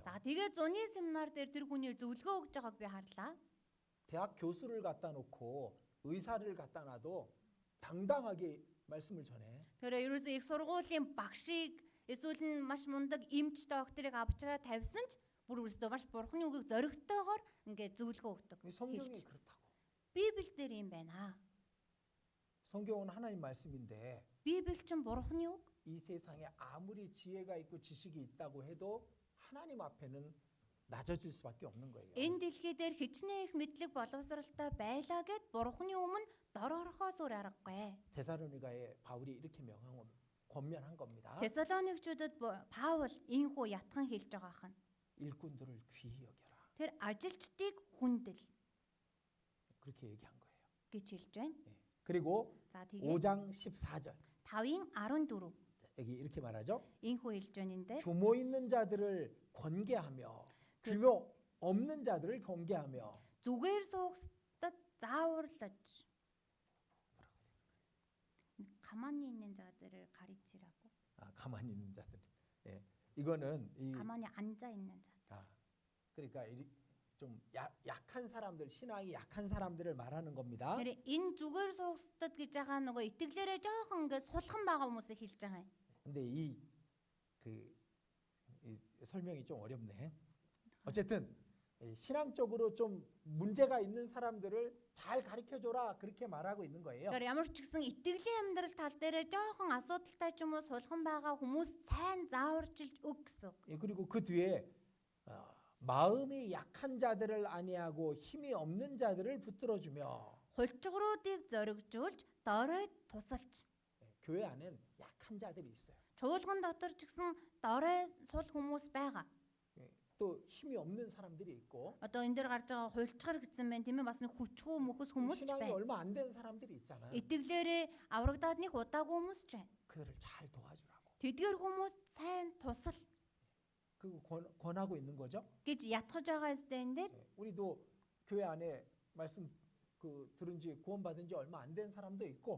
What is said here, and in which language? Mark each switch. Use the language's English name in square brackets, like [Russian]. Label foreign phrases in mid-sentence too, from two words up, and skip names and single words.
[Mongolian] За тэгээ зуны семинар дээр тэр хүний зөвлөгөө өгж байгааг би харлаа. [Korean] 대학 교수를 갖다 놓고 의사를 갖다 놔도 당당하게 말씀을 전해. [Mongolian] Тэр ерөөсөө их сургуулийн багшийг эсвэл нь маш мундаг эмч докторыг авчраа тавьсан ч бүр өөрөөсөө маш бурхны үгийг зоригтойгоор ингээд зөвлөгөө өгдөг. [Korean] 이 성경이 [Mongolian] хэлж. [Korean] 그렇다고. [Mongolian] Библи дээр юм байна. [Korean] 성경은 하나님 말씀인데 [Mongolian] Библи чинь бурхны үг. [Korean] 이 세상에 아무리 지혜가 있고 지식이 있다고 해도 하나님 앞에는 낮아질 수밖에 없는 거예요. [Mongolian] Энэ дэлхий дээр хичнээн их мэдлэг боловсралтай байлаа гэд бурхны өмнө дорорхоос өөр аргагүй. [Korean] 데살로니가에 바울이 이렇게 권면한 겁니다. [Mongolian] Тесалоникчуудад Паул ийхүү ятхан хэлж байгаа хан. [Korean] 일꾼들을 귀히 여겨라. [Mongolian] Тэр ажилчдыг хүндэл [Korean] 그렇게 얘기한 거예요. [Mongolian] гэж хэлж байна. [Korean] 예. 그리고 [Mongolian] За тэгээ [Korean] 5장 14절 [Mongolian] 5-ын 14 [Korean] 여기 이렇게 말하죠. [Mongolian] ийхүү хэлж байна энэ дээр. [Korean] 규모 있는 자들을 권계하며 규모 없는 자들을 경계하며 [Mongolian] Зүгээр суугчдад зааварлаж [Korean] 가만히 있는 자들을 가르치라고. 가만히 있는 자들. 예. 이거는 가만히 앉아 있는 자. 그러니까 좀 약한 사람들, 신앙이 약한 사람들을 말하는 겁니다. [Mongolian] Тэр энэ зүгээр суугчдад гэж байгаа нөгөө итгэлээрээ жоохон ингээд сулхан байгаа хүмүүсийг хэлж байгаа юм. [Korean] 근데 이 설명이 좀 어렵네. 어쨌든 신앙적으로 좀 문제가 있는 사람들을 잘 가르쳐 줘라 그렇게 말하고 있는 거예요. [Mongolian] Тэгэхээр ямар ч гэсэн итгэлийн амьдрал тал дээр жоохон асуудалтай ч юм уу сулхан байгаа хүмүүс сайн зааварчилж өг гэсэн. [Korean] 예, 그리고 그 뒤에 마음이 약한 자들을 안위하고 힘이 없는 자들을 붙들어 주며 [Mongolian] Хулчгруудыг зоригжуулж, доройд тусалж. [Korean] 교회 안엔 약한 자들이 있어요. [Mongolian] Чуулган дотор ч гэсэн дорой сул хүмүүс байгаа. [Korean] 또 힘이 없는 사람들이 있고 [Mongolian] Одоо энэ дээр гарч байгаа хуйлчгар гэсэн байна тийм ээ бас нэг хүчгүй мөхөс хүмүүс ч [Korean] 신앙이 [Mongolian] байна. [Korean] 얼마 안 된 사람들이 있잖아요. [Mongolian] Итгэлээрээ аврагдаад нэг удаагүй хүмүүс ч байна. [Korean] 그들을 잘 도와주라고. [Mongolian] Тэдгээр хүмүүс сайн тусал [Korean] 그 권하고 있는 거죠. [Mongolian] гэж ятгаж байгаа хэвээр энэ дээр. [Korean] 우리도 교회 안에 말씀 들은 지 구원받은 지 얼마 안 된 사람도 있고